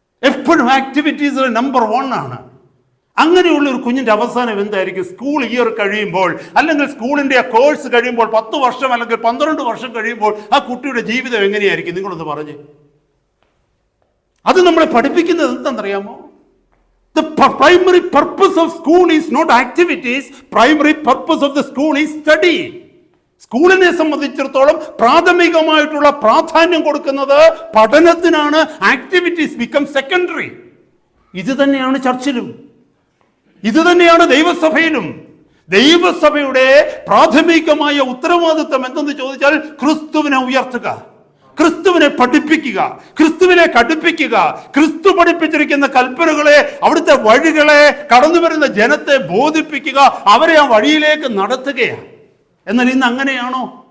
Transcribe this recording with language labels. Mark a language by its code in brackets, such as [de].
[ml] എപ്പോഴും activities number 1 ആണ്. അങ്ങനെയുള്ള ഒരു കുഞ്ഞിന്റെ അവസാനം എന്തായിരിക്കും? സ്കൂൾ ഇയർ കഴിയുമ്പോൾ, അല്ലെങ്കിൽ സ്കൂളിന്റെ കോഴ്സ് കഴിയുമ്പോൾ, 10 വർഷം അല്ലെങ്കിൽ 12 വർഷം കഴിയുമ്പോൾ ആ കുട്ടിയുടെ ജീവിതം എങ്ങനെയായിരിക്കും? നിങ്ങളൊന്ന് പറഞ്ഞേ. അത് നമ്മളെ പഠിപ്പിക്കുന്നത് എന്താണെന്നറിയാമോ? [en] The primary purpose of school is not activities. Primary purpose of the school is study. [ml] സ്കൂളിനെ സംബന്ധിച്ചിടത്തോളം പ്രാഥമികമായിട്ടുള്ള പ്രാധാന്യം കൊടുക്കുന്നത് പഠനത്തിനാണ്. [en] Activities become secondary. [ml] ഇത് തന്നെയാണ് ചർച്ചിലും, ഇത് തന്നെയാണ് ദൈവസഭയിലും. ദൈവസഭയുടെ പ്രാഥമികമായ ഉത്തരവാദിത്വം എന്തെന്ന് ചോദിച്ചാൽ, ക്രിസ്തുവിനെ ഉയർത്തുക, ക്രിസ്തുവിനെ പഠിപ്പിക്കുക, ക്രിസ്തുവിനെ കടുപ്പിക്കുക, ക്രിസ്തു പഠിപ്പിച്ചിരിക്കുന്ന കൽപ്പനകളെ, അവിടുത്തെ വഴികളെ, കടന്നു വരുന്ന ജനത്തെ ബോധിപ്പിക്കുക, അവരെ ആ വഴിയിലേക്ക് നടത്തുകയാണ്. എന്നാൽ ഇന്ന് അങ്ങനെയാണോ?